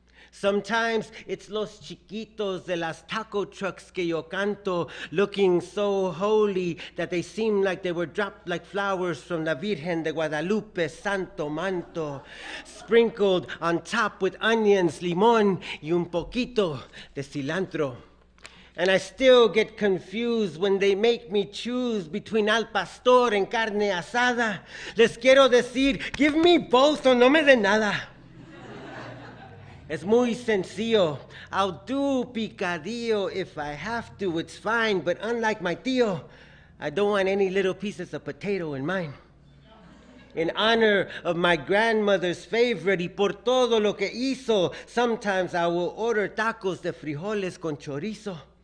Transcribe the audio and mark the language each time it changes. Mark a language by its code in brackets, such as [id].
[en] Sometimes it's los chiquitos de las taco trucks que yo canto, looking so holy that they seem like they were dropped like flowers from la Virgen de Guadalupe, Santo Manto, sprinkled on top with onions, limón, y un poquito de cilantro. And I still get confused when they make me choose between al pastor and carne asada. [es] Les quiero decir, give me both o no me de nada. Es muy sencillo. [en] I'll do picadillo if I have to, it's fine. But unlike my tío, I don't want any little pieces of potato in mine. In honor of my grandmother's favorite y por todo lo que hizo, sometimes I will order tacos de frijoles con chorizo.